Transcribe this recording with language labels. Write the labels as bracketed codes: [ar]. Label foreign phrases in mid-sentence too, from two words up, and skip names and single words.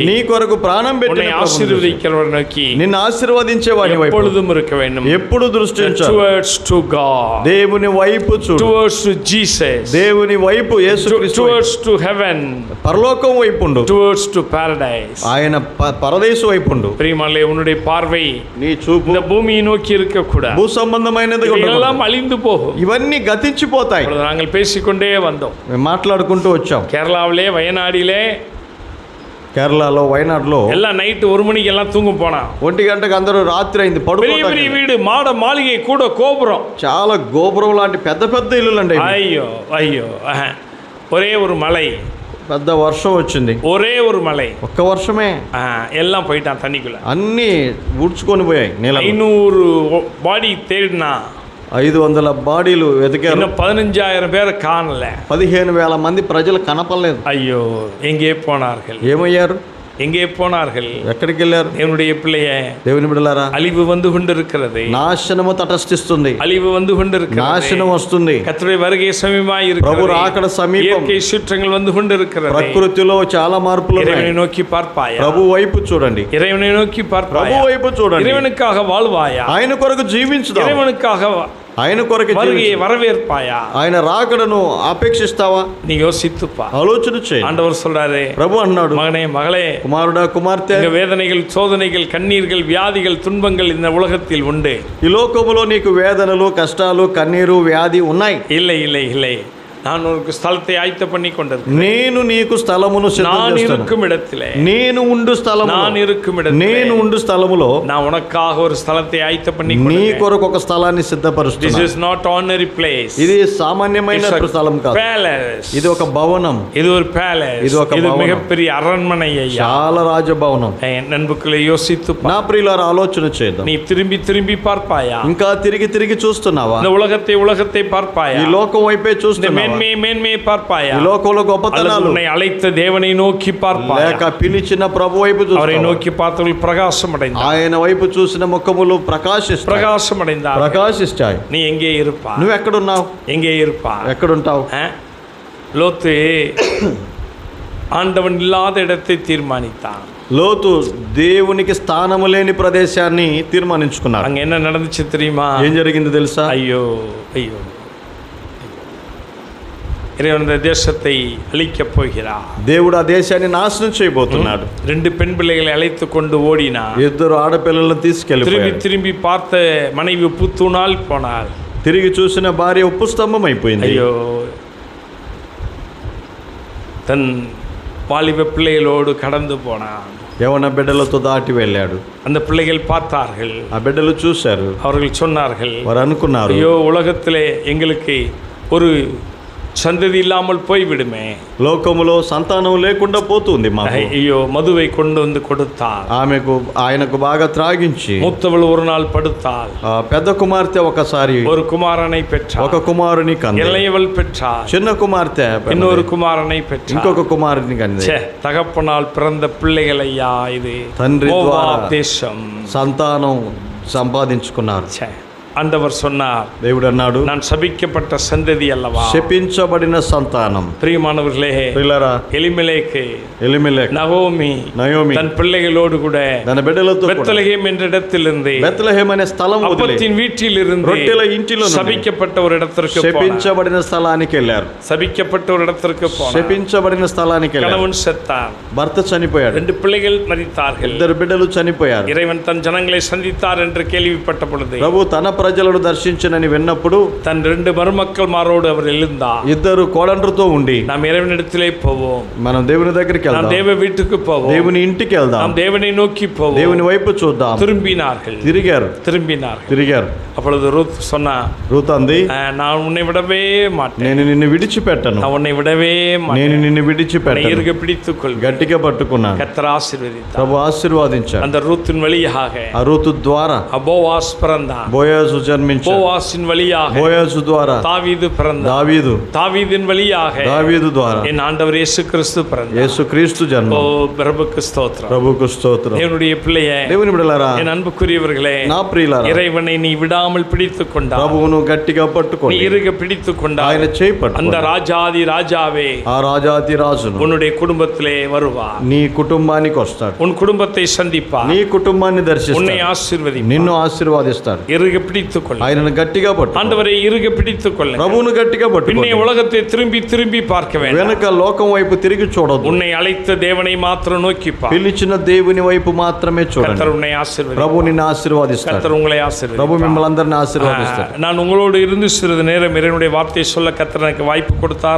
[te] నీ కొరకు ప్రాణం [ta] உன்னை [te] పెట్టిన ప్రభువును చూసి, [ta] ஆசீர்வதிக்கிறவரை நோக்கி, [te] నిన్ను ఆశీర్వదించే వాని వైపు [ta] எப்பொழுதும் இருக்க வேண்டும். [te] ఎప్పుడు దృష్టించాలి? [en] Towards to God, [te] దేవుని వైపు చూడు. [en] towards to Jesus, [te] దేవుని వైపు యేసుక్రీస్తు వైపు. [en] towards to heaven, [te] పరలోకం వైపు ఉండు. [en] towards to paradise. [te] ఆయన పరదేశు వైపు ఉండు. [ta] பிரியமானே, உன்னுடைய பார்வை [te] నీ చూపు [ta] இந்த பூமியை நோக்கி இருக்க கூடாது. [te] భూ సంబంధమైనది [ta] எல்லாம் అழிந்து போகும். [te] ఇవన్నీ గతించిపోతాయి. [ta] நாங்கள் பேசிக்கொண்டே வந்தோம். [te] మేము మాట్లాడుకుంటూ వచ్చాం. [ta] கேரளாவிலே, வயநாடிலே, [te] కేరళలో, వైనాడులో [ta] எல்லாம் நைட்டு 1 மணிக்கு எல்லாம் தூங்க போனா. [te] 1 గంటకు అందరూ రాత్రి అయింది [ta] பெரிய [te] పడుకోవడానికి. [ta] பெரிய வீடு, மாளிகை கூட கோபுரம், [te] చాలా గోపురం లాంటి పెద్ద పెద్ద ఇల్లులు అండి. [ta] ஐயோ ஒரே ஒரு மலை, [te] పెద్ద వర్షం వచ్చింది. [ta] ஒரே ஒரு மலை, [te] ఒక్క వర్షమే [ta] எல்லாம் போயிட்டான் தண்ணிக்குள்ள. [te] అన్నీ ఊడ్చుకొని పోయాయి నీళ్ళలో. [ta] 500 பாடி தேடினா [te] 500 బాడీలు వెతికారు. [ta] இன்னும் 15,000 பேரை காணல. [te] 15,000 మంది ప్రజలు కనపడలేదు. [ta] ஐயோ, எங்கே போனார்கள்? [te] ఏమయ్యారు? [ta] எங்கே போனார்கள்? [te] ఎక్కడికి వెళ్ళారు? [ta] என்னுடைய பிள்ளையே, [te] దేవుని బిడ్డలారా, [ta] அழிவு வந்து கொண்டிருக்கிறது. [te] నాశనము తటస్థిస్తుంది. [ta] அழிவு வந்து கொண்டிருக்கிறது. [te] నాశనం వస్తుంది. [ta] கர்த்தருடைய வருகை சமீபமாய் இருக்கிறது. [te] ప్రభు రాకడ సమీపం. [ta] இயற்கை சீற்றங்கள் வந்து கொண்டிருக்கிறது. [te] ప్రకృతిలో చాలా మార్పులు ఉన్నాయి. [ta] இறைவனை நோக்கி பார்ப்பாயா? [te] ప్రభు వైపు చూడండి. [ta] இறைவனை நோக்கி [te] ప్రభు [ta] பார்ப்பாயா? [te] వైపు చూడండి. [ta] இறைவனுக்காக வாழ்வாயா? [te] ఆయన కొరకు జీవించుదాం. [ta] இறைவனுக்காக [te] ఆయన కొరకు [ta] வருகையை வரவேற்பாயா? [te] ఆయన రాకడను అపేక్షిస్తావా? [ta] நீ யோசித்துப்பா, [te] ఆలోచన చేయి. [ta] ஆண்டவர் சொல்றாரு, [te] ప్రభు అన్నాడు, [ta] மகனே, மகளே, [te] కుమారుడా, కుమార్తె, [ta] இங்க வேதனைகள், சோதனைகள், கண்ணீர்கள், வியாதிகள், துன்பங்கள் இந்த உலகத்தில் உண்டு. [te] ఈ లోకములో నీకు వేదనలు, కష్టాలు, కన్నీరు, వ్యాధి ఉన్నాయి. [ta] இல்லை இல்லை இல்லை, நான் உனக்கு ஸ்தலத்தை ஆயத்த பண்ணி கொண்டிருக்கிறேன். [te] నేను నీకు స్థలమును సిద్ధం [ta] நான் [te] చేస్తాను. [ta] இருக்கும் இடத்திலே, [te] నేను ఉండు స్థలము, [ta] நான் இருக்கும் இடத்திலே, [te] నేను ఉండు స్థలములో [ta] நான் உனக்காக ஒரு ஸ்தலத்தை ஆயத்த பண்ணி [te] నీ [ta] கொண்டிருக்கிறேன். [te] కొరకు ఒక స్థలాన్ని [en] This [te] సిద్ధపరుస్తున్నాను. [en] is not ordinary place. [te] ఇది సామాన్యమైన [en] It's a [te] స్థలం కాదు. [en] palace. [te] ఇది ఒక భవనం, [ta] இது ஒரு palace. இது ఒక இது [te] భవనం. [ta] மிகப்பெரிய அரண்மனை ஐயா. [te] చాలా రాజభవనం. [ta] என் நண்புக்களை யோசித்து [te] నా ప్రియులారా ఆలోచన చేద్దాం. [ta] நீ திரும்பி திரும்பி பார்ப்பாயா? [te] ఇంకా తిరిగి తిరిగి చూస్తున్నావా? [ta] இந்த உலகத்தை பார்ப்பாயா? [te] ఈ లోకం వైపే [ta] இந்த [te] చూస్తున్నావా? [ta] மேன்மையை பார்ப்பாயா? [te] ఈ లోకంలో [ta] அல்லது [te] గొప్పతనాలు [ta] உன்னை அழைத்த தேவனை நோக்கி பார்ப்பாயா? [te] లేక పిలిచిన ప్రభు వైపు [ta] அவரை [te] చూస్తావా? [ta] நோக்கி பார்த்தவர்கள் பிரகாசம் அடைந்தார். [te] ఆయన వైపు చూసిన ముఖములు ప్రకాశిస్తాయి. [ta] பிரகாசம் அடைந்தார். [te] ప్రకాశిస్తాయి. [ta] நீ எங்கே இருப்பா? [te] నువ్వు ఎక్కడున్నావు? [ta] எங்கே இருப்பா? [te] ఎక్కడుంటావు? [ta] லோத்து ஆண்டவன் இல்லாத இடத்தை தீர்மானித்தான். [te] లోతు దేవునికి స్థానము లేని ప్రదేశాన్ని తీర్మానించుకున్నాడు. [ta] அங்க என்ன நடந்துச்சு தெரியுமா? [te] ఏం జరిగింది తెలుసా? [ta] ஐயோ ஐயோ, இறைவன் இந்த தேசத்தை அழிக்கப் போகிறார். [te] దేవుడు ఆ దేశాన్ని నాశనం చేయబోతున్నాడు. [ta] 2 பெண் பிள்ளைகளை அழைத்து கொண்டு ஓடினா. [te] ఇద్దరు ఆడపిల్లలను [ta] திரும்பி [te] తీసుకెళ్ళిపోయాడు. [ta] திரும்பி பார்த்த மனைவி புத்துணால் போனாள். [te] తిరిగి చూసిన భార్య ఉప్పు స్తంభం అయిపోయింది. [ta] ஐயோ, தன் வாலிப பிள்ளைகளோடு கடந்து போனான். [te] యవన బిడ్డలతో దాటి వెళ్ళాడు. [ta] அந்த பிள்ளைகள் பார்த்தார்கள். [te] ఆ బిడ్డలు చూశారు. [ta] அவர்கள் சொன்னார்கள், [te] వారు అనుకున్నారు, [ta] ஐயோ, உலகத்திலே எங்களுக்கு ஒரு சந்ததி இல்லாமல் போய்விடுமே. [te] లోకములో సంతానం లేకుండా పోతుంది మాకు. [ta] ஐயோ, மதுவை கொண்டு வந்து கொடுத்தாள். [te] ఆయనకు బాగా త్రాగించి [ta] மூத்தவள் ஒரு நாள் படுத்தாள். [te] ఆ పెద్ద కుమార్తె ఒకసారి [ta] ஒரு குமாரனை பெற்றாள். [te] ఒక కుమారుని కంది. [ta] இளையவள் பெற்றாள். [te] చిన్న కుమార్తె [ta] இன்னொரு குமாரனை பெற்றாள். [te] ఇంకొక కుమారుని కంది. [ta] ச்சே, தகப்பனால் பிறந்த பிள்ளைகள் ஐயா, இது [te] తండ్రి ద్వారా [ta] மோவாப் தேசம். [te] సంతానం సంపాదించుకున్నారు. [ta] ச்சே, ஆண்டவர் சொன்னார், [te] దేవుడు అన్నాడు, [ta] நான் சபிக்கப்பட்ட சந்ததி அல்லவா. [te] శపించబడిన సంతానం. [ta] பிரியமானவர்களே, [te] ప్రియులారా, [ta] எலிமெலேக்கு, [te] ఎలిమెలెకు, [ta] நகோமி [te] నయోమి [ta] தன் பிள்ளைகளோடு கூட [te] తన బిడ్డలతో కూడా [ta] பெத்லகேம் என்ற இடத்திலிருந்து, [te] బెత్లెహేమ్ అనే స్థలం వదిలి [ta] அப்பத்தின் வீட்டிலிருந்து [te] రొట్టెల ఇంటిలో నుండి [ta] சபிக்கப்பட்ட ஒரு இடத்திற்கு போனார். [te] శపించబడిన స్థలానికి వెళ్ళారు. [ta] சபிக்கப்பட்ட ஒரு இடத்திற்கு போனார். [te] శపించబడిన స్థలానికి వెళ్ళారు. [ta] கணவன் செத்தான். [te] భర్త చనిపోయాడు. [ta] 2 பிள்ளைகள் மரித்தார்கள். [te] ఇద్దరు బిడ్డలు చనిపోయారు. [ta] இறைவன் தன் ஜனங்களை சந்தித்தார் என்று கேள்விப்பட்ட பொழுது [te] ప్రభు తన ప్రజలను దర్శించనని విన్నప్పుడు [ta] தன் 2 மருமக்கள் மாரோடு அவர் எழுந்தார். [te] ఇద్దరు కోడండ్రుతో ఉండి [ta] நாம் ఇறைவனிடத்திலே పోவோம், [te] మనం దేవుని దగ్గరికి [ta] நாம் [te] వెళ్దాం, [ta] தேவ வீட்டுக்கு போவோம், [te] దేవుని ఇంటికి వెళ్దాం, [ta] நாம் தேவனை நோக்கி போவோம். [te] దేవుని వైపు చూద్దాం. [ta] திரும்பினார்கள். [te] తిరిగారు. [ta] அப்பொழுது ரூத் சொன்னா, [te] రూత్ అంది, [ta] நான் உன்னை விடவே மாட்டேன், [te] నేను నిన్ను విడిచిపెట్టను, [ta] நான் உன்னை விடவே [te] నేను [ta] மாட்டேன், [te] నిన్ను [ta] உன்னை [te] విడిచిపెట్టను. [ta] இறுக பிடித்துக் கொள். [te] గట్టిగా పట్టుకున్నాను. [ta] கர்த்தர் ஆசீர்வதித்தார். [te] ప్రభు ఆశీర్వాదించాడు. [ta] அந்த ரூத்தின் வழியாக [te] ఆ రూతు ద్వారా [ta] போவாஸ் பிறந்தான். [te] బోయాజు జన్మించాడు. [ta] போவாஸின் வழியாக [te] బోయాజు ద్వారా [ta] தாவீது பிறந்தான். [te] దావీదు, [ta] தாவீதின் வழியாக [te] దావీదు ద్వారా [ta] என் ஆண்டவர் இயேசு கிறிஸ்து பிறந்தார். [te] యేసుక్రీస్తు [ta] ஓ, [te] జన్మ. [ta] பிரபுக்கு ஸ்தோத்திரம். [te] ప్రభుకు స్తోత్రం. [ta] தேவனுடைய பிள்ளையே, [te] దేవుని బిడ్డలారా, [ta] என் அன்புக்குரியவர்களே, [te] నా ప్రియులారా, [ta] இறைவனை நீ விடாமல் பிடித்துக் கொண்டார். [te] ప్రభువును గట్టిగా [ta] நீ [te] పట్టుకోండి. [ta] இறுக பிடித்துக் கொண்டார். [te] ఆయన చేయి [ta] அந்த [te] పట్టుకోండి. [ta] ராஜாதி ராஜாவே [te] ఆ రాజాతి రాజును [ta] உன்னுடைய குடும்பத்திலே வருவார். [te] నీ కుటుంబానికి వస్తాడు. [ta] உன் குடும்பத்தை சந்திப்பார். [te] నీ కుటుంబాన్ని [ta] உன்னை [te] దర్శిస్తాడు. [ta] ஆசீர்வதிப்பார். [te] నిన్ను ఆశీర్వాదిస్తాడు. [ta] இறுக பிடித்துக் கொள். [te] ఆయనను గట్టిగా పట్టు. [ta] ஆண்டவரை இறுக பிடித்துக் கொள்ள. [te] ప్రభువును గట్టిగా [ta] பின்னே [te] పట్టు. [ta] உலகத்தை திரும்பி திரும்பி பார்க்க வேண்டும். [te] వెనక లోకం వైపు తిరిగి చూడొద్దు. [ta] உன்னை அழைத்த தேவனை மாத்திரம் நோக்கி பார். [te] పిలిచిన దేవుని వైపు మాత్రమే చూడండి. [ta] கர்த்தர் உன்னை ஆசீர்வதிப்பார். [te] ప్రభు నిన్ను ఆశీర్వాదిస్తాడు. [ta] கர்த்தர் உங்களை [te] ప్రభు [ta] ஆசீர்வதிப்பார். [te] మిమ్మల్ని అందరిని ఆశీర్వాదిస్తాడు. [ta] நான் உங்களோடு இருந்து சிறிது நேரம் இறைவனுடைய வார்த்தையை சொல்ல கர்த்தர் எனக்கு வாய்ப்பு கொடுத்தார்.